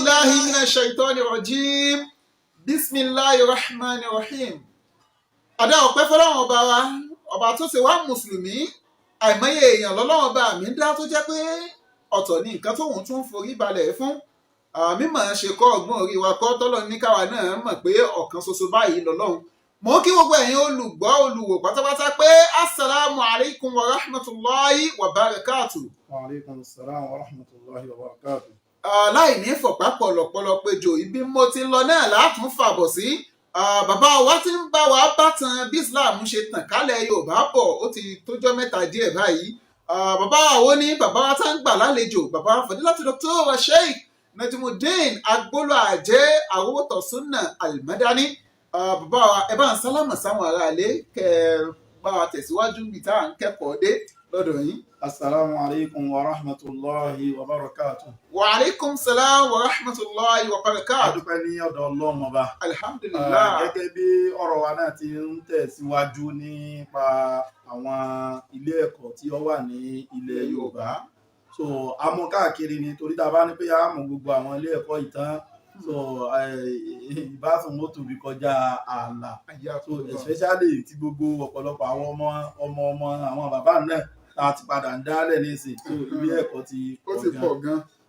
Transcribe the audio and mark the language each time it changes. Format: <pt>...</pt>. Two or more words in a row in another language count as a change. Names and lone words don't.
<ar>بالله من الشيطان الرجيم. بسم الله الرحمن الرحيم.</ar> <yo>Àdá ọpẹ́ fọ́lọ́run ọba wa, ọba tó ṣe wá mùsùlùmí. Àìmọye èèyàn lọ́lọ́run ọba mi ń dá tó jẹ́ pé ọ̀tọ̀ ní nǹkan tóun tún forí balẹ̀ fún. Mímọ̀ ṣe kọ́ ọgbọ́n orí wa kọ́ tọ́lọ́ ní káwa náà mọ̀ pé ọ̀kan ṣoṣo báyìí lọ́lọ́run. Mo kí gbogbo ẹ̀yin olùgbọ́ olùwò pátápátá pé</yo> <ar>السلام عليكم ورحمة الله وبركاته. وعليكم السلام ورحمة الله وبركاته.</ar> <yo>Láì ní fọ̀pá pọ̀lọ̀pọ̀lọ̀ péjọ ibi mo ti lọ náà látún fàbọ̀ sí. Bàbá wa ti ń bá wa bátan bí Islam ṣe tàn kálẹ̀ Yorùbá bọ̀ ó ti tójọ́ mẹ́ta díẹ̀ báyìí. Bàbá wo ni bàbá wa tá ń gbà lálejò bàbá Fadilatu Dr. Sheikh Najmudeen Agbolo Ajé Arówótọ̀ Sunnah Al-Madani. Bàbá wa ẹ bá ń sálámà sáwọn aráalé kẹ bá wa tẹ̀síwájú níbi tá à ń kẹ́kọ̀ọ́ dé lọ́dọ̀ yín.</yo> <ar>السلام عليكم ورحمة الله وبركاته. وعليكم السلام ورحمة الله وبركاته.</ar> <yo>Adúpẹ́ ní ọ̀dọ̀ Ọlọ́run ọba. Alhamdulillah. Gẹ́gẹ́ bí ọ̀rọ̀ wa náà ti ń tẹ̀síwájú nípa àwọn ilé ẹ̀kọ́ tí ó wà ní ilẹ̀ Yorùbá. So a mú káàkiri ni torí tá a bá ní pé a mú gbogbo àwọn ilé ẹ̀kọ́ ìtàn so ìbátan mọ́tò bí kọjá ààlà so especially tí gbogbo ọ̀pọ̀lọpọ̀ àwọn ọmọ àwọn bàbá náà tá a ti padà ń dálẹ̀ nísìn so ilé ẹ̀kọ́ ti pọ̀ gan so</yo>